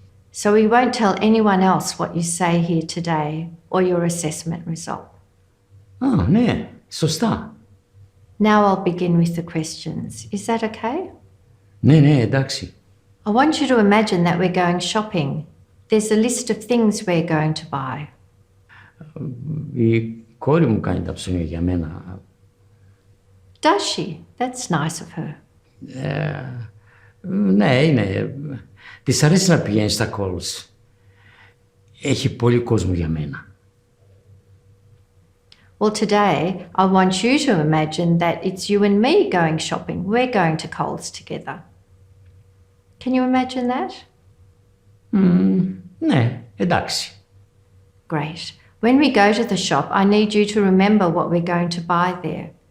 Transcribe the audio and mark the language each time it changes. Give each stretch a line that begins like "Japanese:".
English: So we won't tell anyone else what you say here today or your assessment result.
Greek: Ναι, σωστά.
English: Now I'll begin with the questions. Is that okay?
Greek: Ναι, εντάξει.
English: I want you to imagine that we're going shopping. There's a list of things we're going to buy.
Greek: Η κόρη μου κάνει τα ψώνια για μένα.
English: Does she? That's nice of her.
Greek: Ναι, είναι. Της αρέσει να πηγαίνει στα calls. Έχει πολύ κόσμο για μένα.
English: Well, today I want you to imagine that it's you and me going shopping. We're going to Coles together. Can you imagine that?
Greek: Ναι, εντάξει.
English: Great. When we go to the shop, I need you to remember what we're going to buy there.